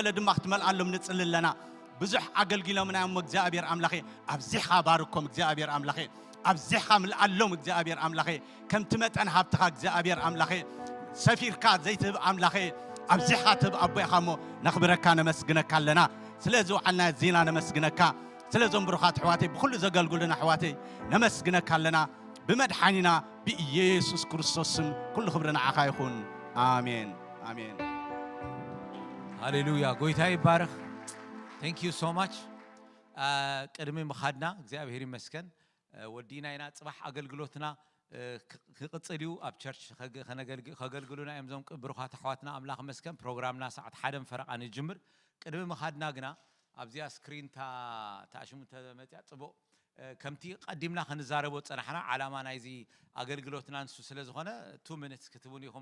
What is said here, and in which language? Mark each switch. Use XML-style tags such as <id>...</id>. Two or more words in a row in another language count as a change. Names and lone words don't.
<ti>ድማ ክትመልኣሎም ንጽልል ለና ብዙሕ ኣገልግሎምና እዮም እግዚአብሔር አምላኸይ ኣብዚኻ ባርኮም እግዚአብሔር አምላኸይ ኣብዚኻ ምልኣሎም እግዚአብሔር አምላኸይ ከም ትመጠን ሃብትኻ እግዚአብሔር አምላኸይ ሰፊርካ ዘይትህብ አምላኸይ ኣብዚኻ ትህብ ኣቦይኻ እሞ ነኽብረካ ነመስግነካ ኣለና ስለዚ ወዓልና ዜና ነመስግነካ ስለዞም ብሩኻት ሕዋተይ ብኩሉ ዘገልግሉና ሕዋተይ ነመስግነካ ኣለና ብመድሓኒና ብኢየሱስ ክርስቶስ ስም ኩሉ ክብሪ ንዓኻ ይኹን አሜን አሜን ሃሌሉያ ጎይታ ይባረኽ</ti> <en>Thank you so much.</en> <ti>ቅድሚ ምኻድና እግዚአብሔር ይመስገን ወዲና ኢና ጽባሕ አገልግሎትና ክቅጽልዩ ኣብ ቸርች ከገልግሉና እዮም ዞም ብሩኻት ኣሕዋትና ኣምላኽ መስገን ፕሮግራምና ሰዓት 1 ፈረቓ ንጅምር ቅድሚ ምኻድና ግና ኣብዚያ ስክሪን ታሽሙ ተመጽያ ጽቡቕ ከምቲ ቀዲምና ክንዛረቦ ጸናሕና ዓላማ ናይዚ አገልግሎትና ንሱ ስለ ዝኾነ 2 minutes ክትቡን ኢኹም</ti>